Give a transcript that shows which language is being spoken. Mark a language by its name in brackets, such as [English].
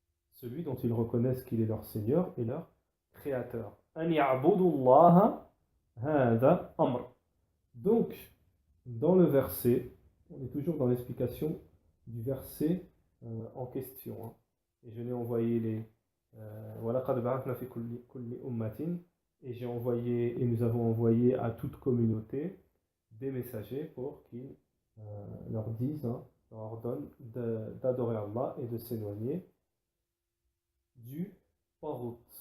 [French] Celui dont ils reconnaissent qu'il est leur Seigneur et leur Créateur. [Arabic] أَنْ يَعْبُدُوا اللَّهَ هَذَا أَمْرٌ. [French] Donc, dans le verset, on est toujours dans l'explication du verset en question. Et je l'ai envoyé [Arabic] وَلَقَدْ بَعَثْنَا فِي كُلِّ أُمَّةٍ. [French] Et nous avons envoyé à toute communauté des messagers pour qu'ils leur disent, leur ordonnent d'adorer Allah et de s'éloigner du Taghut.